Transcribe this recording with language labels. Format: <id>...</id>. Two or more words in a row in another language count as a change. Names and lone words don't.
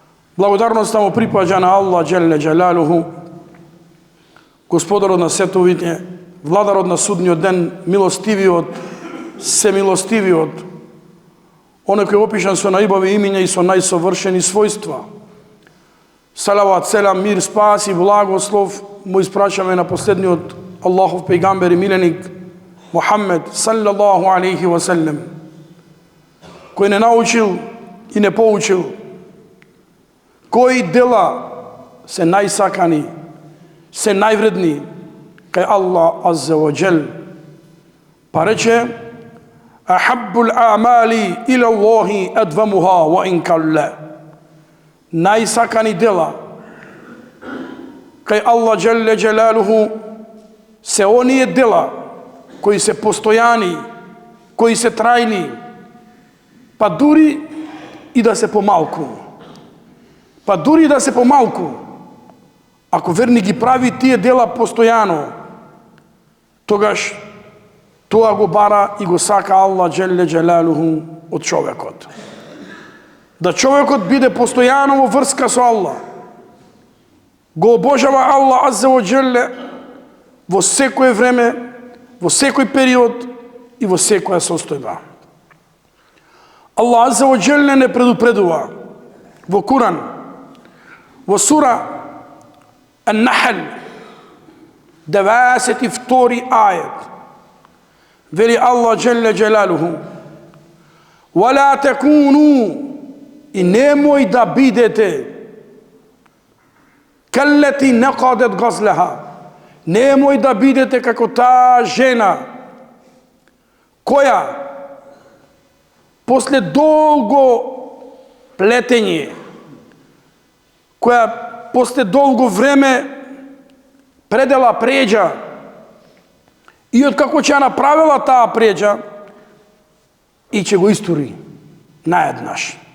<mk>Благодарноста му припаѓа на Аллах</mk> <ar>جل جلاله,</ar> <mk>Господарот на световите, Владарот на судниот ден, милостивиот, семилостивиот, оној кој е опишан со најубави имиња и со најсовршени својства. Салават, селам, мир, спас и благослов му испрашаме на последниот Аллахов пејгамбер и миленик Мухаммед</mk> <ar>صلى الله عليه وسلم,</ar> <mk>кој не научил и не поучил кои дела се најсакани, се највредни кај Аллах</mk> <ar>عز وجل,</ar> <mk>па рече:</mk> <ar>أحب الأعمال إلى الله أدومها وإن قل.</ar> <mk>Најсакани дела кај Аллах</mk> <ar>جل جلاله</ar> <mk>се оние дела кои се постојани, кои се трајни, па дури и да се помалку. Па дури и да се помалку, ако верник ги прави тие дела постојано, тогаш тоа го бара и го сака Аллах</mk> <ar>جل جلاله</ar> <mk>од човекот. Да човекот биде постојано во врска со Аллах, го обожава Аллах</mk> <ar>عز وجل</ar> <mk>во секое време, во секој период и во секоја состојба. Аллах</mk> <ar>عز وجل</ar> <mk>не предупредува во Куран, во сура Ан-Нахл, 92 ајет, вели Аллах</mk> <ar>جل جلاله: وَلَا تَكُونُوا,</ar> <mk>и немој да бидете</mk> <ar>كالتي نقضت غزلها,</ar> <mk>немој да бидете како таа жена која после долго плетење, која после долго време предела преđа и откако ќе направила таа преđа и ќе го истури наеднаш.</mk>